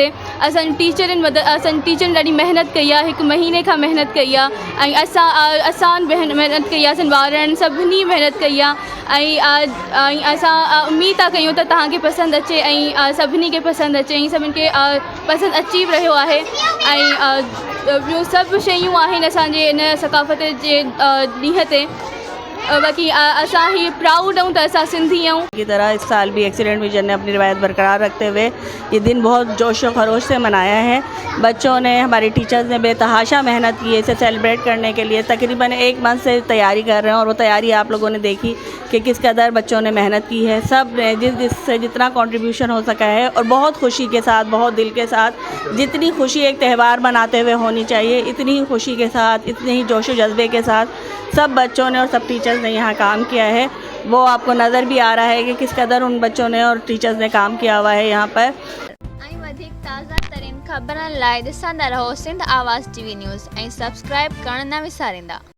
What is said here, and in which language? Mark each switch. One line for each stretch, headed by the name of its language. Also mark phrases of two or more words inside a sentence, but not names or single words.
Sindhi: असांजी टीचरनि ॾाढी महिनत कई आहे, हिकु महीने खां महिनत कई आहे ऐं असां महिनत कई आहे, असां ॿारनि सभिनी महिनत कई आहे ऐं असां उमेद था कयूं त तव्हांखे पसंदि अचे ऐं सभिनी खे पसंदि अचे ऐं सभिनि खे पसंदि अची बि रहियो आहे। ऐं ॿियूं सभु शयूं आहिनि असांजे इन सक़ाफ़त जे ॾींहं ते। बाक़ी असां ही प्राउड हूँ तो असां सिंधी हूँ
Urdu: کی طرح اس سال بھی ایکسیلنٹ وژن نے اپنی روایت برقرار رکھتے ہوئے یہ دن بہت جوش و خروش سے منایا ہے. بچوں نے، ہمارے ٹیچرز نے بےتحاشا محنت کی ہے اسے سیلیبریٹ کرنے کے لیے. تقریباً 1 منتھ سے تیاری کر رہے ہیں اور وہ تیاری آپ لوگوں نے دیکھی کہ کس قدر بچوں نے محنت کی ہے. سب نے جسسے جتنا کنٹریبیوشن ہو سکا ہے اور بہت خوشی کے ساتھ، بہت دل کے ساتھ، جتنی خوشی ایک تہوار مناتے ہوئے ہونی چاہیے اتنی ہی خوشی کے ساتھ، اتنے ہی جوش و جذبے کے ساتھ سب بچوں نے اور سب ٹیچرز نے یہاں کام کیا ہے. وہ آپکو نظر بھی آ رہا ہے کہ کس قدر ان بچوں نے اور ٹیچرز نے کام کیا ہوا ہے یہاں پر.
Sindhi: ताज़ा तरीन ख़बरनि लाइ ॾिसंदा रहो सिंध आवाज़ टीवी न्यूज़ ऐं सब्सक्राइब करणु न विसारींदा।